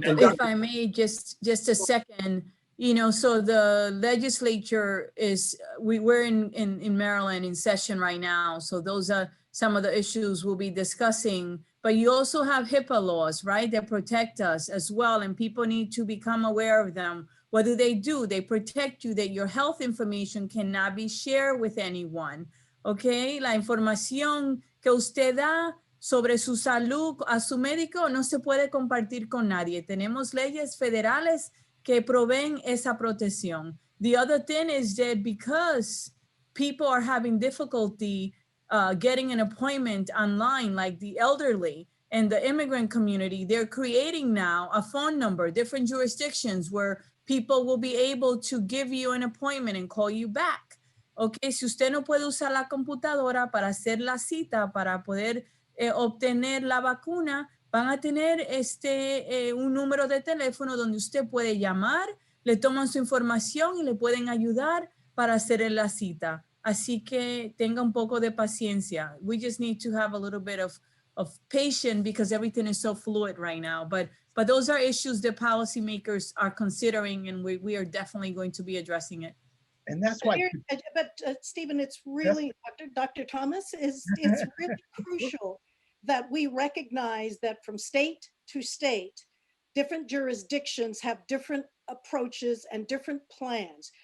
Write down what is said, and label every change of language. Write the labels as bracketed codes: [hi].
[en] And if I may, just a second, so the legislature we're in Maryland in session right now. So those are some of the issues we'll be discussing, but you also have HIPAA laws, right? That protect us as well. And people need to become aware of them. What do? They protect you that your health information cannot be shared with anyone. Okay. [es] La información que usted da sobre su salud a su médico no se puede compartir con nadie. Tenemos leyes federales que proveen esa protección. [en] The other thing is that because people are having difficulty getting an appointment online, like the elderly and the immigrant community, they're creating now a phone number, different jurisdictions where people will be able to give you an appointment and call you back. [es] Okay, si usted no puede usar la computadora para hacer la cita, para poder obtener la vacuna, van a tener un número de teléfono donde usted puede llamar, le toman su información y le pueden ayudar para hacer la cita. Así que tenga un poco de paciencia. [en] We just need to have a little bit of patience because everything is so fluid right now. But those are issues that policymakers are considering, and we are definitely going to be addressing it. And that's why. But Stephen, it's really, Dr. Thomas, it's really crucial that we recognize that from state to state, different jurisdictions have different approaches and different plans.